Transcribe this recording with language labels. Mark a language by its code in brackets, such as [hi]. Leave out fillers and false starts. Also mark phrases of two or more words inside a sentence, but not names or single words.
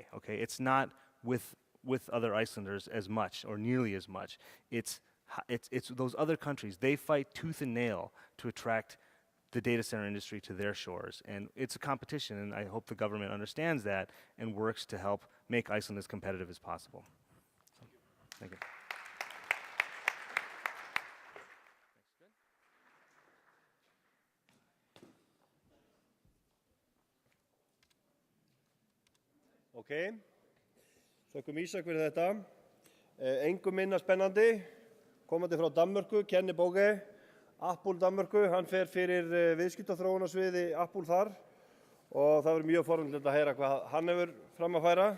[en] Okay, it's not with other Icelanders as much or nearly as much. It's those other countries. They fight tooth and nail to attract the data center industry to their shores. And it's a competition, and I hope the government understands that and works to help make Iceland as competitive as possible. So, thank you. [is] Ok, þökkum Ísak fyrir þetta. Engum minna spennandi, komandi frá Danmörku, Kenny Boge, Apple Danmörku, hann fer fyrir viðskiptaþróunarsviði Apple þar og það verður mjög forvitnilegt að heyra hvað hann hefur fram að færa.